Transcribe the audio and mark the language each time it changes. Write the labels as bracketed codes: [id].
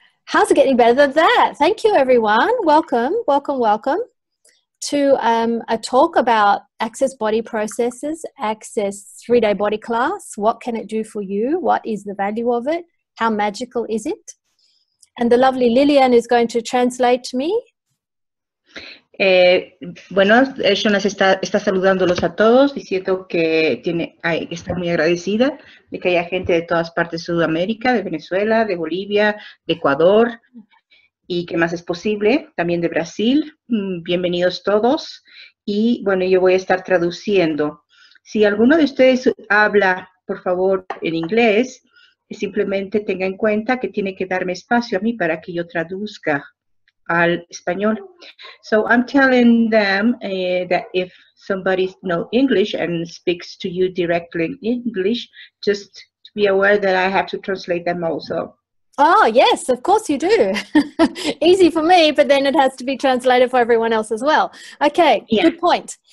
[en] How's it getting better than that? Thank you, everyone. Welcome, welcome, welcome to a talk about Access Body Processes, Access 3-day body class. What can it do for you? What is the value of it? How magical is it? And the lovely Lillian is going to translate to me. [es] Bueno, Shauna está saludándolos a todos, diciendo que está muy agradecida de que haya gente de todas partes de Sudamérica, de Venezuela, de Bolivia, de Ecuador, y que más es posible, también de Brasil. Bienvenidos todos. Y bueno, yo voy a estar traduciendo. Si alguno de ustedes habla, por favor, en inglés, simplemente tenga en cuenta que tiene que darme espacio a mí para que yo traduzca al español. [en] So I'm telling them that if somebody knows English and speaks to you directly in English, just to be aware that I have to translate them also. Oh, yes, of course you do. Easy for me, but then it has to be translated for everyone else as well. Okay, yeah. Good point.